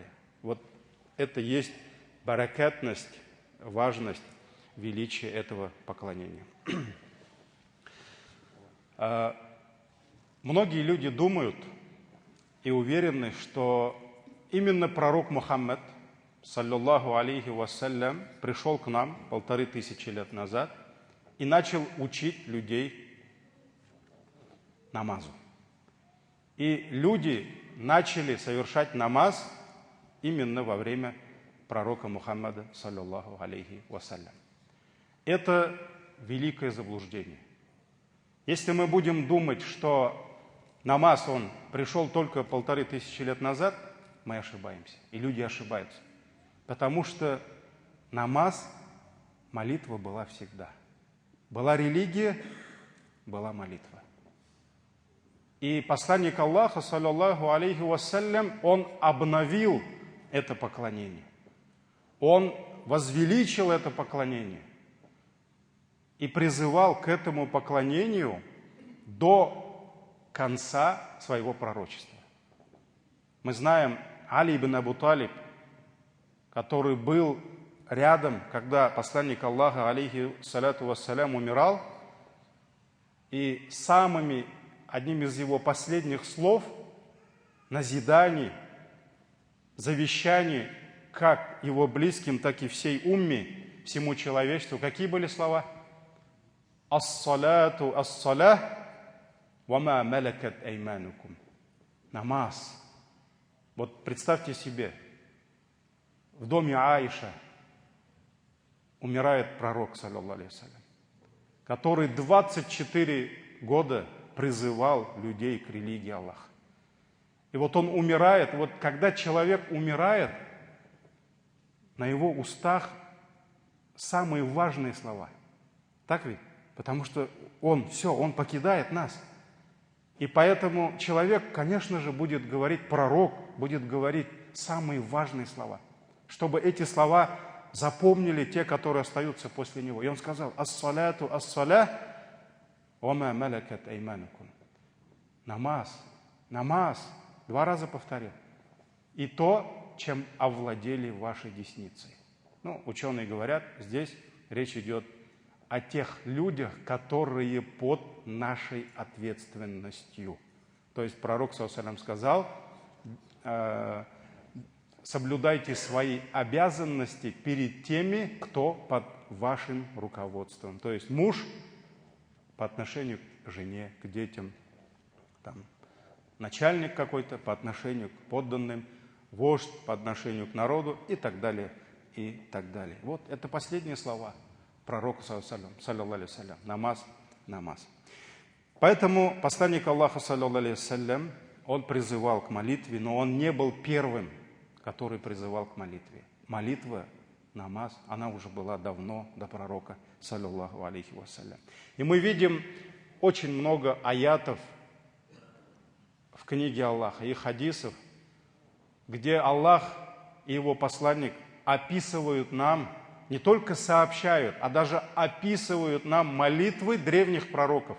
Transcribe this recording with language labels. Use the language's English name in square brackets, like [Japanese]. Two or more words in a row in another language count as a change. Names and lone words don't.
[Russian] Вот это есть баракатность, важность, величие этого поклонения. Многие люди думают и уверены, что именно пророк Мухаммад, [Arabic] صلى الله عليه وسلم, [Russian] пришел к нам 1500 лет назад и начал учить людей намазу. И люди начали совершать намаз именно во время пророка Мухаммада, [Arabic] صلى الله عليه وسلم. [Russian] Это великое заблуждение. Если мы будем думать, что намаз, он пришел только 1500 лет назад, мы ошибаемся. И люди ошибаются. Потому что намаз, молитва была всегда. Была религия, была молитва. И посланник Аллаха, [Arabic] صلى الله عليه وسلم, [Russian] он обновил это поклонение. Он возвеличил это поклонение и призывал к этому поклонению до конца своего пророчества. Мы знаем Али ибн Абу Талиб, который был рядом, когда посланник Аллаха, [Arabic] عليه الصلاة والسلام, [Russian] умирал, и одним из его последних слов, назиданий, завещаний, как его близким, так и всей умме, всему человечеству. Какие были слова? [Arabic] الصلاة الصلاة وما ملكت أيمانكم. [Russian] Намаз. Вот представьте себе, в доме Аиша умирает пророк, [Arabic] صلى الله عليه وسلم, [Russian] который 24 года призывал людей к религии Аллаха. И вот он умирает, вот когда человек умирает, на его устах самые важные слова. Так ведь? Потому что он покидает нас. И поэтому человек, конечно же, будет говорить, пророк будет говорить самые важные слова, чтобы эти слова запомнили те, которые остаются после него. И он сказал: [Arabic] «الصلاة الصلاة وما ملكت أيمانكم». [Russian] Намаз, намаз. 2 раза повторил. И то, чем овладели ваши десницы. Ну, ученые говорят, здесь речь идет о тех людях, которые под нашей ответственностью. То есть пророк, [Arabic] صلى الله عليه وسلم, [Russian] сказал: соблюдайте свои обязанности перед теми, кто под вашим руководством. То есть муж по отношению к жене, к детям, там, начальник какой-то по отношению к подданным, вождь по отношению к народу и так далее, и так далее. Вот это последние слова пророка, [Arabic] صلى الله عليه وسلم. [Russian] Намаз, намаз. Поэтому посланник Аллаха, [Arabic] صلى الله عليه وسلم, [Russian] он призывал к молитве, но он не был первым, который призывал к молитве. Молитва, намаз, она уже была давно до пророка, [Arabic] صلى الله عليه وسلم. [Russian] И мы видим очень много аятов в книге Аллаха и хадисов, где Аллах и его посланник описывают нам, не только сообщают, а даже описывают нам молитвы древних пророков.